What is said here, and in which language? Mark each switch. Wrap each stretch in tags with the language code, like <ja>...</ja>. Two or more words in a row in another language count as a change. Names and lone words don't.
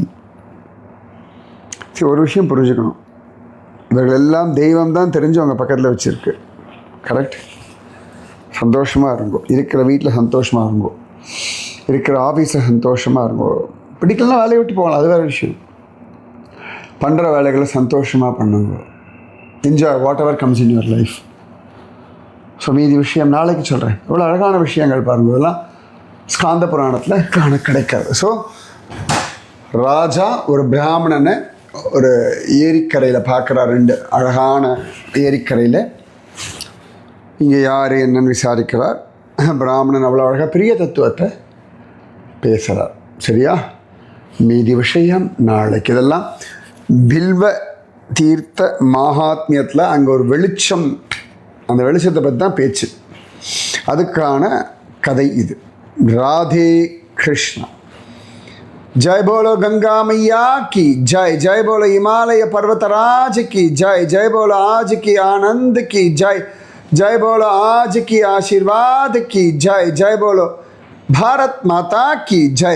<ta>சரி, ஒரு விஷயம் புரிஞ்சுக்கணும், இவர்கள் எல்லாம் தெய்வம் தான் தெரிஞ்சு அவங்க பக்கத்தில் வச்சுருக்கு. கரெக்ட்? சந்தோஷமாக இருங்கோ, இருக்கிற வீட்டில் சந்தோஷமாக இருங்கோ, இருக்கிற ஆஃபீஸில் சந்தோஷமாக இருங்கோ. பிடிக்கலாம் வேலையை விட்டு போகலாம், அது வேறு விஷயம். பண்ணுற வேலைகளை சந்தோஷமாக பண்ணுங்க.</ta> <en>Enjoy what ever comes in your life.</en> <ta>ஸோ மீதி விஷயம் நாளைக்கு சொல்கிறேன். இவ்வளோ அழகான விஷயங்கள் பாருங்கள், இதெல்லாம் ஸ்காந்த புராணத்தில் காண கிடைக்காது. ஸோ ராஜா ஒரு பிராமணனை ஒரு ஏரிக்கரையில் பார்க்குறார். 2 அழகான ஏரிக்கரையில். இங்கே யார் என்னன்னு விசாரிக்கிறார். பிராமணன் அவ்வளோ அழகாக பெரிய தத்துவத்தை பேசுகிறார். சரியா? மீதி விஷயம் நாளைக்கு. இதெல்லாம் பில்வ தீர்த்த மகாத்மியத்தில் அங்கே ஒரு வெளிச்சம், அந்த வெளிச்சத்தை பற்றி தான் பேச்சு. அதுக்கான கதை இது. ராதே கிருஷ்ணா.</ta> <hi>जय बोलो गंगा मैया की जय, जय बोलो हिमालय पर्वतराज की जय, जय बोलो आज की आनंद की जय, जय बोलो आज की आशीर्वाद की जय, जय बोलो भारत माता की जय.</hi>